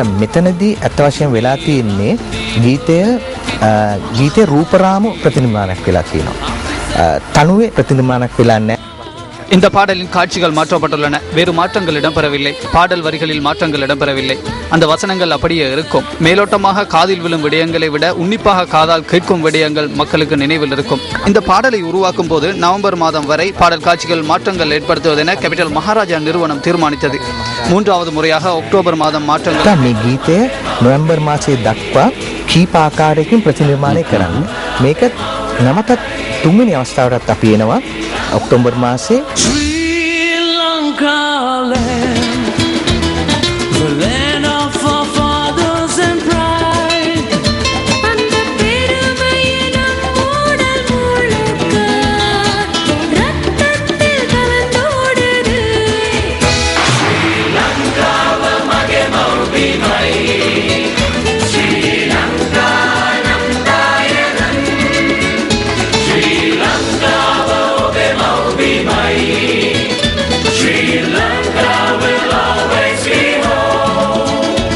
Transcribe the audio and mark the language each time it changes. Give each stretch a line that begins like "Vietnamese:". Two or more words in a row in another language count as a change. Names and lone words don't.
Sinhala: මෙතනදී ඇත්ත වශයෙන් වෙලා තියෙන්නේ ගීතය රූපරාම ප්‍රතිනිර්මාණයක් වෙලා තියෙනවා. තනුවේ ප්‍රතිනිර්මාණයක් වෙලා නැහැ.
Tamil: இந்த பாடலின் காட்சிகள் மாற்றப்பட்டுள்ளன. வேறு மாற்றங்கள் இடம்பெறவில்லை. பாடல் வரிகளில் மாற்றங்கள் இடம்பெறவில்லை. அந்த வசனங்கள் அப்படியே இருக்கும். மேலோட்டமாக காதில் விழும் விடயங்களை விட உன்னிப்பாக காதால் கேட்கும் விடயங்கள் மக்களுக்கு நினைவில் இருக்கும். இந்த பாடலை உருவாக்கும் போது நவம்பர் மாதம் வரை பாடல் காட்சிகள் மாற்றங்கள் ஏற்படுத்துவதென கேபிட்டல் மகாராஜா நிறுவனம் தீர்மானித்தது. 3வது முறையாக அக்டோபர் மாதம் மாற்றங்கள்.
Sinhala: මේ ගීතය නොවැම්බර් මාසයේ දක්වා කීප ආකාරයකින් ප්‍රතිනිර්මාණය කරන්න. මේක නැවතත් තුන්වෙනි අවස්ථාවටත් අපි එනවා ඔක්තෝබර් මාසයේ.
English: Sri Lanka land, the land of our fathers and pride.
Tamil: அந்த பெருமையினம் மூடல் முழுக்க ரத்தத்தில் கலந்தோடுது. Sri Lanka
Sinhala: මගේ මව්බිම,
Tamil: Sri Lanka நம் தாயகன்,
English: Sri Lanka Sri Lanka will always be home.